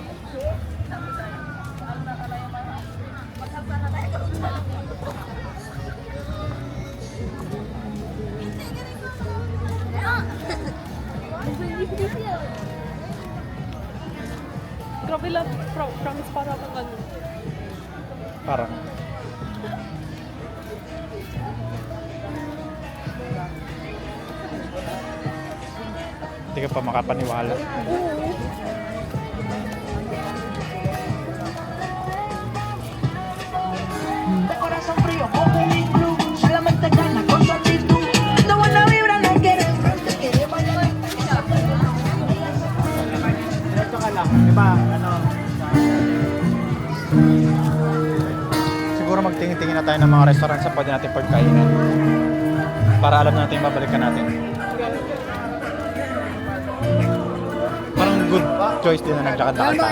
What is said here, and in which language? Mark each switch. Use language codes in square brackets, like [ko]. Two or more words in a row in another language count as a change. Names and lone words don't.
[tl] Grabe lang, promise para akong ano. Parang... Hindi ka pa makapaniwala. Oo. [es] De corazón frío, como un iglú, solamente gana con su actitud. No buena vibra, no quiere frente, quiere bailar. [tl] Diretso ka lang, di ba? Ano? Siguro magtingin-tingin na tayo ng mga restaurant sa pwede natin pagkainan. Para alam natin yung babalikan natin. Parang [en] good choice [tl] din na naglakad-lakad tayo.